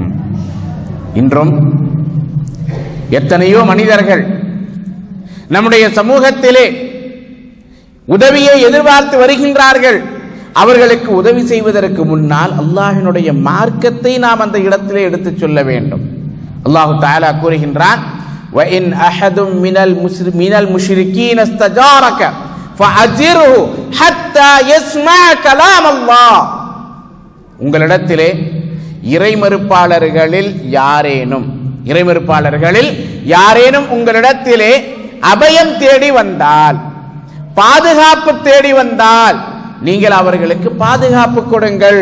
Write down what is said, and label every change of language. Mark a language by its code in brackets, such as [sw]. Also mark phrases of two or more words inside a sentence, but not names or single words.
[ta] இன்றும் எத்தனையோ மனிதர்கள் நம்முடைய சமூகத்திலே உதவியை எதிர்பார்த்து வருகின்றார்கள். அவர்களுக்கு உதவி செய்வதற்கு முன்னால் அல்லாஹ்வினுடைய மார்க்கத்தை நாம் அந்த இடத்திலே எடுத்துச் சொல்ல வேண்டும். [ar] الله تعالى [ta] கூறுகின்றான், [ar] وَإِنْ أَحَدٌ مِنَ الْمُشْرِكِينَ اسْتَجَارَكَ فَأَجِرْهُ حَتَّى يَسْمَعَ كَلَامَ اللَّهِ. [ta] உங்களிடத்திலே இறைமறுப்பாளர்களில் யாரேனும் உங்களிடத்திலே அபயம் தேடி வந்தால், பாதுகாப்பு தேடி வந்தால், நீங்கள் அவர்களுக்கு பாதுகாப்பு கொடுங்கள்.